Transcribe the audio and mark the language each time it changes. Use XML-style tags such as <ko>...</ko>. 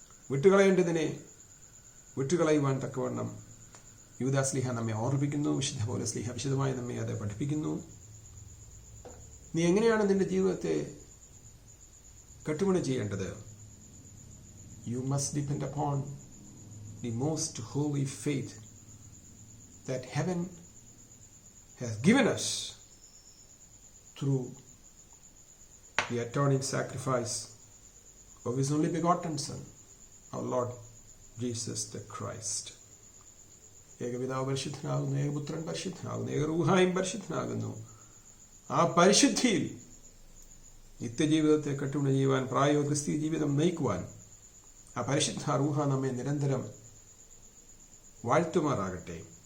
<ml>വിട്ടുകളയേണ്ടതിനെ വിട്ടുകളയുവാൻ തക്കവണ്ണം യൂദാസ്ലീഹ നമ്മെ ഓർമ്മിപ്പിക്കുന്നു. വിശുദ്ധ പൗലോസ്ലീഹ വിശദമായി നമ്മെ അത് പഠിപ്പിക്കുന്നു. നീ എങ്ങനെയാണ് നിന്റെ ജീവിതത്തെ കെട്ടുപണി ചെയ്യേണ്ടത്?</ml> <en>You must depend upon the most holy faith that heaven has given us through the atoning sacrifice of his only begotten Son, our Lord Jesus the Christ.</en> <ml>ഏകപിതാവ് പരിശുദ്ധനാകുന്നു, ഏകപുത്രൻ പരിശുദ്ധനാകുന്നു, ഏകറൂഹായും പരിശുദ്ധനാകുന്നു. ആ പരിശുദ്ധിയിൽ നിത്യജീവിതത്തെ കെട്ടുപണി ചെയ്യുവാൻ, പ്രായോഗിക ക്രിസ്തീയ ജീവിതം നയിക്കുവാൻ ആ പരിശുദ്ധ റൂഹ നമ്മെ നിരന്തരം വാഴ്ത്തുമാറാകട്ടെ.</ml>